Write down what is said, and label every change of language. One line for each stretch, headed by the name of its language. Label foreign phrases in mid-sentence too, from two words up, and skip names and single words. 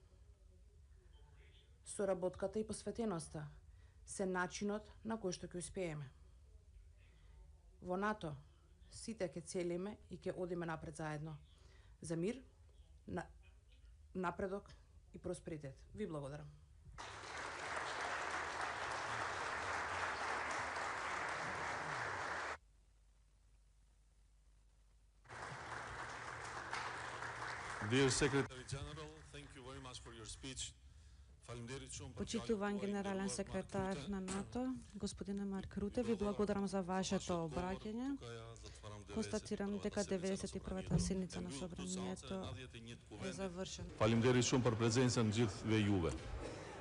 Macedonian: Соработката и посветеноста се начинот на кој што ќе успееме. Во НАТО сите ќе целиме и ќе одиме напред заедно за мир, напредок и просперитет. Ви благодарам.
English: Dear Secretary General, thank you very much for your speech.
Macedonian: Почитуван генерален секретар на НАТО, господине Марк Руте, ви благодарам за вашето обраќање. Констатирам дека 91-та седница на собранието е завршена.
Albanian: Faleminderit shumë për prezencën gjithëve juve.